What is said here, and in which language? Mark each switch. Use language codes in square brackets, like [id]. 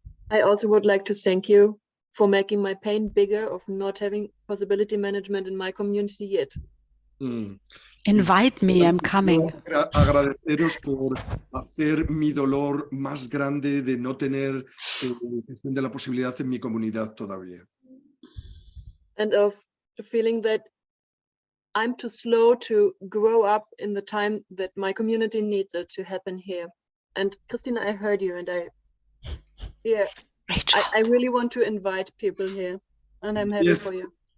[en] I also would like to thank you for making my pain bigger of not having possibility management in my community yet. Invite me, I'm coming. [es] Agradeceros por hacer mi dolor más grande de no tener gestión de la posibilidad en mi comunidad todavía. [en] And of the feeling that I'm too slow to grow up in the time that my community needs it to happen here. And Christina, I heard you, and I really want to invite people here, and I'm happy for you.